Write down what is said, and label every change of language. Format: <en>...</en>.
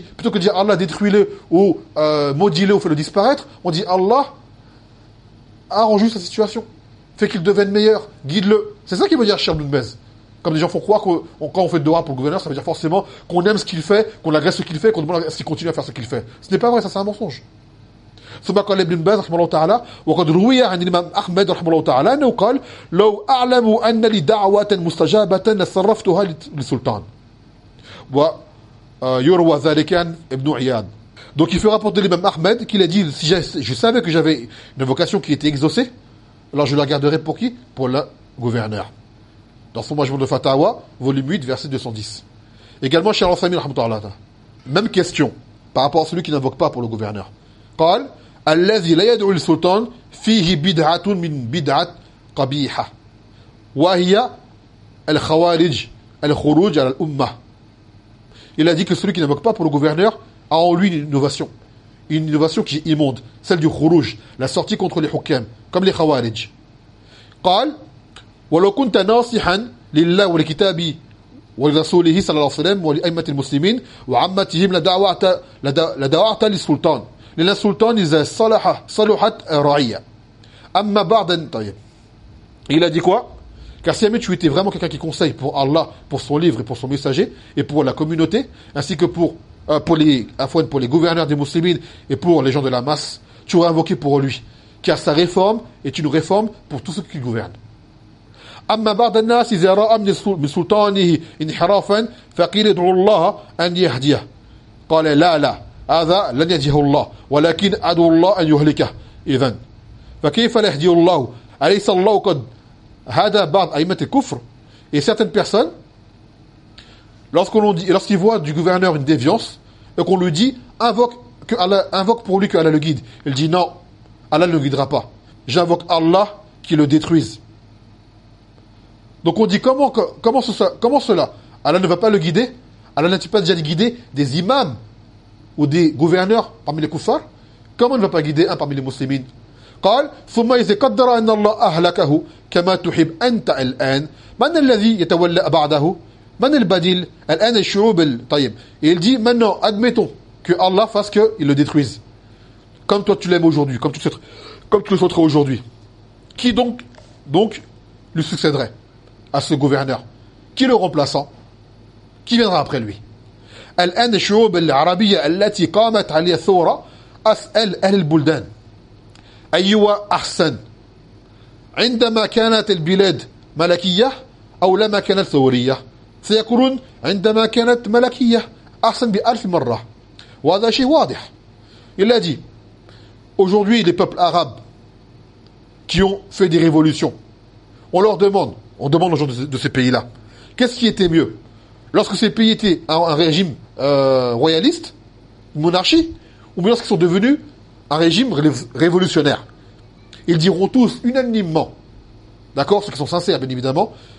<fr>Plutôt que de dire Allah détruis-le, ou maudis-le, ou fais-le disparaître, on dit Allah arrange juste sa situation, fais qu'il devienne meilleur, guide-le. C'est ça qu'il veut dire, cher Bloudmez. Comme des gens font croire que quand on fait dora pour le gouverneur, ça veut dire forcément qu'on aime ce qu'il fait, qu'on agresse ce qu'il fait, qu'on demande s'il continue à faire ce qu'il fait. Ce n'est pas vrai, ça c'est un mensonge.</fr> <ar>ثم قال ابن باز رحمه الله تعالى وقد روي عن الإمام أحمد رحمه الله تعالى أنه قال لو أعلم أن لي دعوة مستجابة لصرفتها للسلطان ويروى ذلك عن ابن عياد.</ar> <fr>Donc il fait rapporter l'imam Ahmed qu'il a dit, si je savais que j'avais une vocation qui était exaucée, alors je la garderais pour qui? Pour le gouverneur. Dans son Majmou' de Fatawa, volume 8, verset 210. Également, cher Al-Sami, rahmahu ta'ala, même question par rapport à celui qui n'invoque pas pour le gouverneur.</fr> <ar>قال الذي لا يدعو للسلطان فيه بدعة من بدعة قبيحة وهي الخوارج الخروج على الأمة.</ar> <fr>Il a dit que celui qui n'invoque pas pour le gouverneur a en lui une innovation qui est immonde, celle du khuruj, la sortie contre les hukam, comme les khawarij.</fr> <ar>قال ولو كنت ناصحا لله ولكتاب ورسوله صلى الله عليه وسلم ولأئمة المسلمين وعمتهم لدعوت للسلطان لأن السلطان إذا صلحت الرعية أما بعد.</ar> <fr>طيب il a dit quoi? Car si jamais tu étais vraiment quelqu'un qui conseille pour Allah, pour son livre et pour son messager et pour la communauté, ainsi que pour les gouverneurs des musulmans et pour les gens de la masse, tu aurais invoqué pour lui, car sa réforme est une réforme pour tous ceux qui gouvernent.</fr> <ar>أما بعد الناس إذا رأى من سلطانه انحرافا فقيل ادعو الله أن يهديه قال لا لا هذا لن يهديه الله ولكن أدعو الله أن يهلكه إذن فكيف لا يهديه الله أليس الله قد هدى بعض أئمة الكفر.</ar> <fr>Et certaines personnes, lorsqu'ils voient du gouverneur une déviance et qu'on lui dit invoque pour lui que Allah le guide, il dit non, Allah ne le guidera pas, j'invoque Allah qui le détruise. Donc on dit comment cela Allah ne va pas le guider? Allah n'a-t-il pas déjà guidé des imams ou des gouverneurs parmi les kuffars? Comment ne va pas guider un parmi les muslimines?</fr> <ar>قال ثم إذا قدر أن الله أهلكه كما تحب أنت الآن من الذي يتولى بعده من البديل الآن الشعوب الطيب.</ar> <fr>Et il dit maintenant, admettons que Allah fasse qu'il le détruise comme toi tu l'aimes aujourd'hui, comme tu le souhaiterais aujourd'hui, qui donc lui succéderait à ce gouverneur, qui le remplaçant, qui viendra après lui?</fr> <ar>الآن الشعوب العربية التي قامت عليها الثورة أسأل أهل البلدان أيوة أحسن عندما كانت البلاد ملكية أو لما كانت ثورية سيكون عندما كانت ملكية أحسن بألف مرة وهذا شيء واضح.</ar> <fr>Il a dit aujourd'hui les peuples arabes qui ont fait des révolutions, on demande aux gens de ces pays-là, qu'est-ce qui était mieux lorsque ces pays étaient un régime royaliste, monarchie, ou bien lorsqu'ils sont devenus un régime révolutionnaire? Ils diront tous unanimement, d'accord, ceux qui sont sincères bien évidemment,</fr>